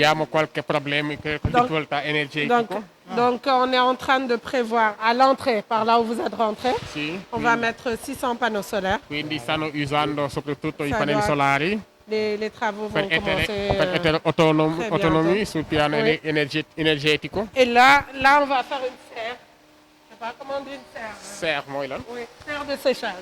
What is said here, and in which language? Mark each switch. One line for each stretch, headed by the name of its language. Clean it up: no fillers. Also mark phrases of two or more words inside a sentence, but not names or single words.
Italian: Abbiamo qualche problema, difficoltà energetico.
French: Donc, on est en train de prévoir à l'entrée, par là où vous êtes rentré,
Italian: Sì.
French: on va mettre 600 panneaux solaires.
Italian: Quindi stanno usando soprattutto i
French: Ça
Italian: pannelli
French: doit-
Italian: solari
French: Les travaux vont
Italian: per
French: commencer.
Italian: essere
French: très
Italian: autonomi
French: bientôt.
Italian: sul piano
French: Oui.
Italian: energetico.
French: Et là, on va faire une serre. Je sais pas comment on dit une serre.
Wolof: Serre mooy lan.
French: Oui, serre de séchage.